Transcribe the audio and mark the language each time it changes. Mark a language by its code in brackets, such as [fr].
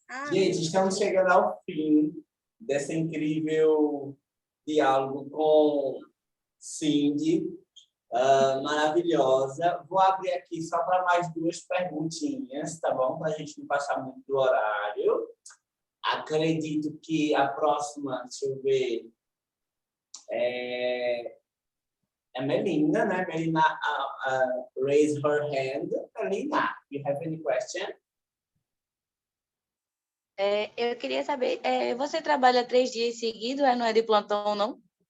[pt] Gente, estamos chegando ao fim dessa incrível diálogo com Cindy, maravilhosa. Vou abrir aqui só para mais 2 perguntinhas, tá bom? Para a gente não passar muito do horário. Acredito que a próxima, deixa eu ver, é Melina, né? [en] Melina, raise her hand. Melina, you have any question? [pt] Eu queria saber, você trabalha 3 dias seguidos, não é de plantão, não?